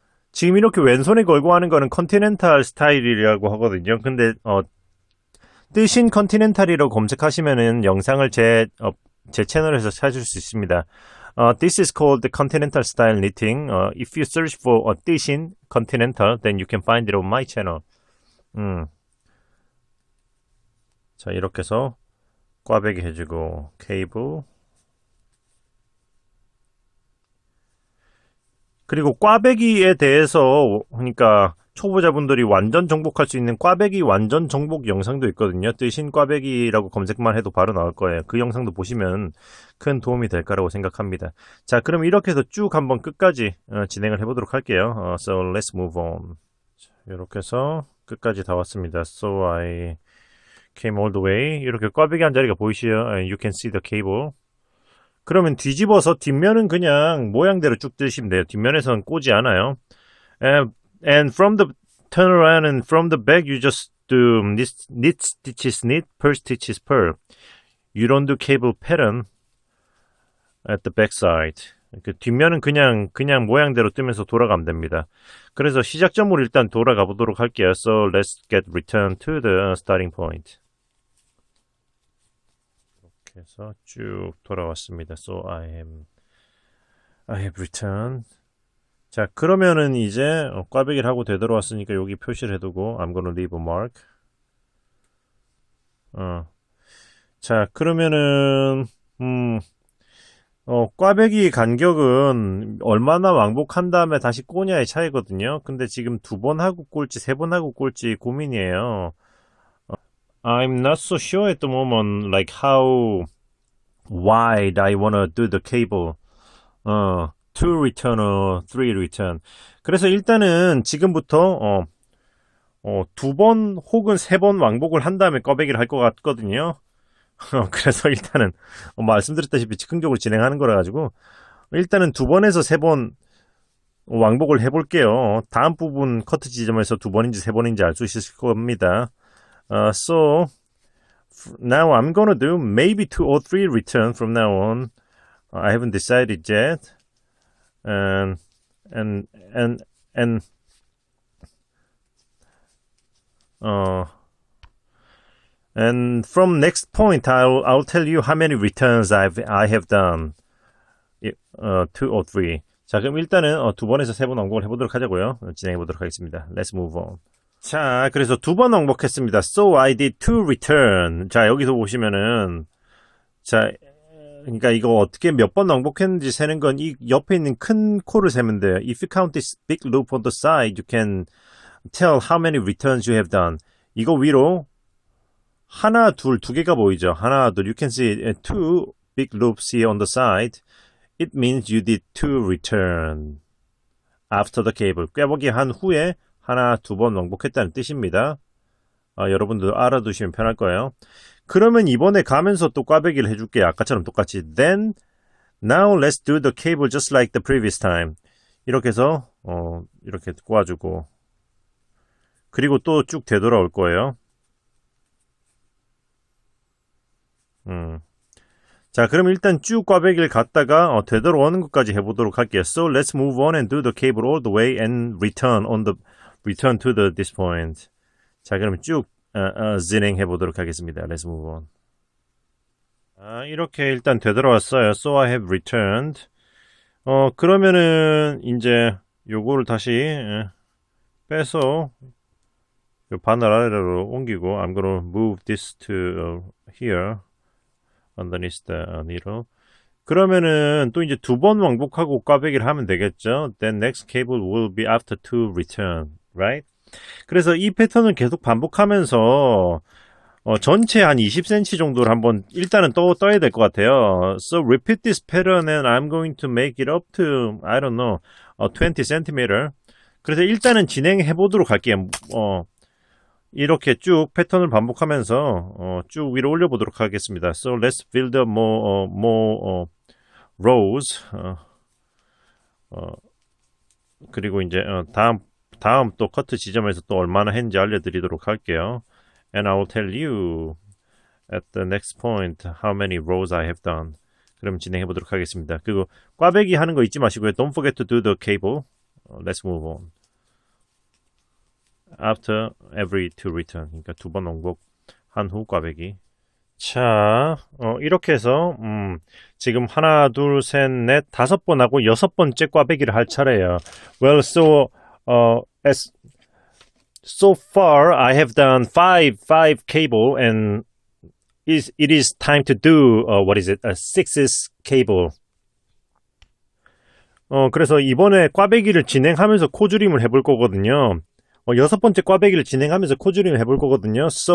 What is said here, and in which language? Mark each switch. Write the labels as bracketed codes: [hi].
[ko] 지금 이렇게 왼손에 걸고 하는 거는 컨티넨탈 스타일이라고 하거든요. 근데 뜨신 컨티넨탈이라고 검색하시면은 영상을 제 채널에서 찾을 수 있습니다. [en] This is called the continental style knitting. If you search for 뜨신 continental, then you can find it on my channel. [ko] 자, 이렇게 해서 꽈배기 해주고 케이블. 그리고 꽈배기에 대해서, 그러니까 초보자분들이 완전 정복할 수 있는 꽈배기 완전 정복 영상도 있거든요. 뜨신 꽈배기라고 검색만 해도 바로 나올 거예요. 그 영상도 보시면 큰 도움이 될 거라고 생각합니다. 자, 그럼 이렇게 해서 쭉 한번 끝까지 진행을 해보도록 할게요. [en] So let's move on. [ko] 자, 이렇게 해서 끝까지 다 왔습니다. [en] So I came all the way. [ko] 이렇게 꽈배기 한 자리가 보이시죠? [en] You can see the cable. [ko] 그러면 뒤집어서 뒷면은 그냥 모양대로 쭉 뜨시면 돼요. 뒷면에서는 꼬지 않아요. [en] And from the turn around and from the back you just do knit stitches knit, purl stitches purl. You don't do cable pattern at the back side. [ko] 그 뒷면은 그냥 모양대로 뜨면서 돌아가면 됩니다. 그래서 시작점으로 일단 돌아가 보도록 할게요. [en] So let's get return to the starting point. [ko] 이렇게 해서 쭉 돌아왔습니다. [en] So I have returned. [ko] 자, 그러면은 이제 꽈배기를 하고 되돌아왔으니까 여기 표시를 해두고 [en] I'm gonna leave a mark. [ko] 자, 그러면은 꽈배기 간격은 얼마나 왕복한 다음에 다시 꼬냐의 차이거든요. 근데 지금 2번 하고 꼴지 3번 하고 꼴지 고민이에요. [en] I'm not so sure at the moment like how wide I wanna do the cable. 2 return or 3 return. [ko] 그래서 일단은 지금부터 2번 혹은 3번 왕복을 한 다음에 꽈배기를 할 것 같거든요. 그래서 일단은 말씀드렸다시피 즉흥적으로 진행하는 거라 가지고 일단은 2번에서 3번 왕복을 해볼게요. 다음 부분 커트 지점에서 2번인지 3번인지 알 수 있을 겁니다. [en] So now I'm gonna do maybe 2 or 3 return from now on. I haven't decided yet. And from next point, I'll tell you how many returns I have done. 2 or 3. [ko] 자, 그럼 일단은 2번에서 3번 왕복을 해보도록 하자고요. 진행해 보도록 하겠습니다. [en] Let's move on. [ko] 자, 그래서 2번 왕복했습니다. [en] So I did 2 return. [ko] 자, 여기서 보시면은 자, 그러니까 이거 어떻게 몇 번 왕복했는지 세는 건 이 옆에 있는 큰 코를 세면 돼요. [en] If you count this big loop on the side, you can tell how many returns you have done. [ko] 이거 위로 하나, 둘, 두 개가 보이죠. 하나, 둘. [en] You can see 2 big loops here on the side. It means you did 2 return after the cable. [ko] 꿰보기 한 후에 하나, 2번 왕복했다는 뜻입니다. 여러분들 알아두시면 편할 거예요. 그러면 이번에 가면서 또 꽈배기를 해줄게요. 아까처럼 똑같이. [en] Then, now let's do the cable just like the previous time. [ko] 이렇게 해서 이렇게 꽈주고 그리고 또 쭉 되돌아올 거예요. 자, 그럼 일단 쭉 꽈배기를 갔다가 되돌아오는 것까지 해보도록 할게요. [en] So let's move on and do the cable all the way and return to this point. [ko] 자, 그럼 쭉 진행해 보도록 하겠습니다. [en] Let's move on. [ko] 이렇게 일단 되돌아왔어요. [en] So I have returned. [ko] 그러면은 이제 요거를 다시 빼서 요 바늘 아래로 옮기고 [en] I'm gonna move this to here underneath the needle. [ko] 그러면은 또 이제 두 번 왕복하고 꽈배기를 하면 되겠죠. [en] Then next cable will be after to return, right? [ko] 그래서 이 패턴을 계속 반복하면서 전체 한 20cm 정도를 한번 일단은 떠야 될 것 같아요. [en] So repeat this pattern and I'm going to make it up to I don't know 20 cm. [ko] 그래서 일단은 진행해 보도록 할게요. 이렇게 쭉 패턴을 반복하면서 쭉 위로 올려보도록 하겠습니다. [en] So let's build up more rows. [ko] 그리고 이제 다음 또 커트 지점에서 또 얼마나 했는지 알려드리도록 할게요. [en] And I will tell you at the next point how many rows I have done. [ko] 그럼 진행해 보도록 하겠습니다. 그리고 꽈배기 하는 거 잊지 마시고요. [en] Don't forget to do the cable. Let's move on. After every two return. [ko] 그러니까 두 번 왕복한 후 꽈배기. 자, 이렇게 해서 지금 하나, 둘, 셋, 넷, 다섯 번 하고 여섯 번째 꽈배기를 할 차례예요. [en] Well, so far I have done five cable and it is time to do a sixth cable. [ko] 그래서 이번에 꽈배기를 진행하면서 코줄임을 해볼 거거든요. 여섯 번째 꽈배기를 진행하면서 코줄임을 해볼 거거든요.